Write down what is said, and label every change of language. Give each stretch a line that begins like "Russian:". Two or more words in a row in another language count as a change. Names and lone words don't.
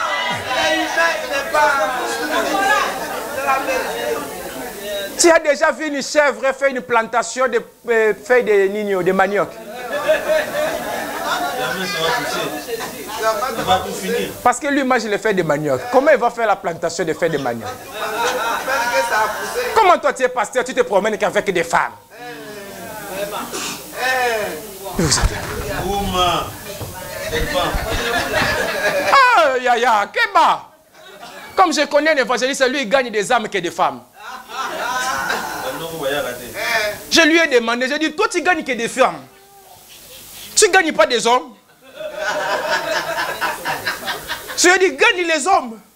French: Tu as déjà vu une chèvre faire une plantation de feuilles de nigno, de manioc? Parce que lui, moi, je le fais de manioc. Comment il va faire la plantation de feuilles de manioc? Comment toi, tu es pasteur, tu te promènes qu'avec des femmes? Ah, ya, Keba. Comme je connais un évangéliste, lui, il gagne des âmes que des femmes. Je lui ai demandé, j'ai dit, toi, tu gagnes que des femmes. Tu ne gagnes pas des hommes. Je lui ai dit, gagne les hommes.